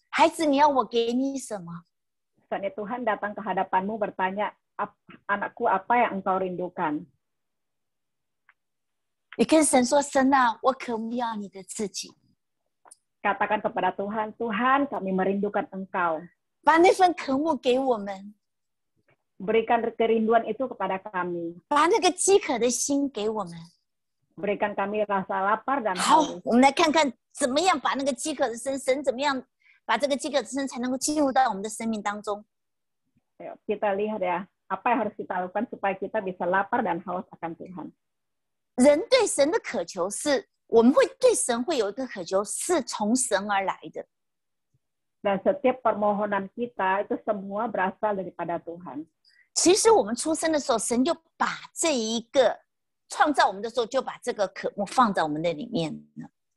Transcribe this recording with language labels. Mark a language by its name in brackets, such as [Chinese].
[Chinese] 孩子，你要我给你什么？ [Indonesian] Saatnya Tuhan datang ke hadapanmu bertanya, anakku, apa yang engkau rindukan? [Chinese] 你跟神说，神啊，我渴慕要你的自己， [Indonesian] Katakan kepada Tuhan, Tuhan, kami merindukan engkau. [Chinese] 把那份渴慕给我们， [Indonesian] Berikan kerinduan itu kepada kami. [Chinese] 把那个饥渴的心给我们。 [Indonesian] Berikan kami rasa lapar dan [Chinese] 好 [Indonesian] haus. ， [Chinese] 我们来看看怎么样把那个饥渴的心，神怎么样把这个饥渴的心才能够进入到我们的生命当中。 [Indonesian] Ayo, kita lihat ya, apa yang harus kita lakukan supaya kita bisa lapar dan haus akan Tuhan. [Chinese] 人对神的渴求是，我们会对神会有一个渴求，是从神而来的。 [Indonesian] Dan setiap permohonan kita itu semua berasal daripada Tuhan. [Chinese] 其实我们出生的时候，神就把这一个创造我们的时候，就把这个渴慕放在我们的里面了。